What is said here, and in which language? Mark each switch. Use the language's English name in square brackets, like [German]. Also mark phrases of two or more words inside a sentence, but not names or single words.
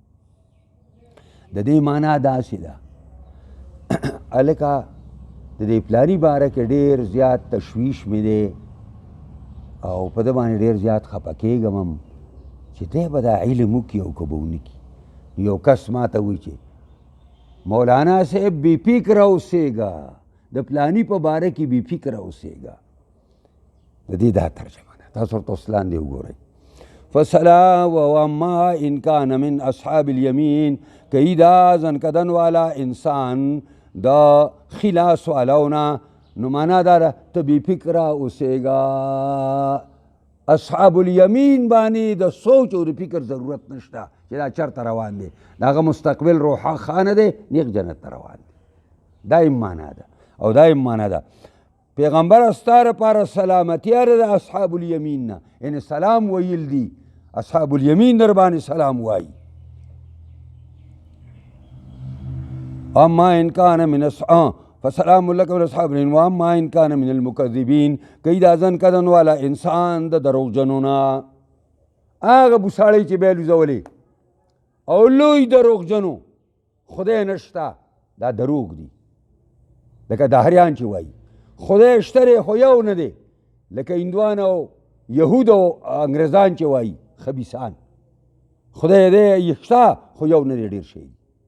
[Pashto] د دې معنا داسې ده هلکه د دې پلاني باره کې ډېر زیات تشویش مې دی او په ده باندې ډېر زیات خفه کېږم هم چې دی به دا علم وکړي او که به ونه کړي یو کس ما ته وایي چې مولانا صاحب بې فکره اوسېږه د پلاني په باره کې بې فکره اوسېږه د دې دا ترجمه ده تاسو ورته اوس لاندې وګورئ [Arabic] فسلام و اما ان کان من اصحاب الیمین [Pashto] که دا زنکدن والا انسان دا خلاص والاونه نو معنا دا ده ته بې فکره اوسېږه [Arabic] اصحاب الیمین [Pashto] باندې د سوچ او د فکر ضرورت نشته چې دا چرته روان دی، د هغه مستقبل روښانه دی، نیغ جنت ته روان دی. دا یم معنا ده. او دا یم معنا ده پیغمبر ستا لپاره سلامتیا ده د [Arabic] اصحاب الیمین [Pashto] نه، یعنې سلام ویل دي، [Arabic] اصحاب الیمین [Pashto] در باندې سلام وایي. [Arabic] اما ان کان من فسلام لک من اصحاب الیمین واما ان کان من المکذبین، [Pashto] کئی دا ځن کدن والا انسان د دروغجنو نه، هغه بوساړی چې بیل وزولې او لوی دروغجنو خدای نشته، دا دروغ دي. لکه دهریان چې وایي خدای شته دی خو یو نه دی، لکه هندوان او یهود او انګریزان چې وایي خبیثان، خدای دی شته خو یو نه دی، ډېر شی دی.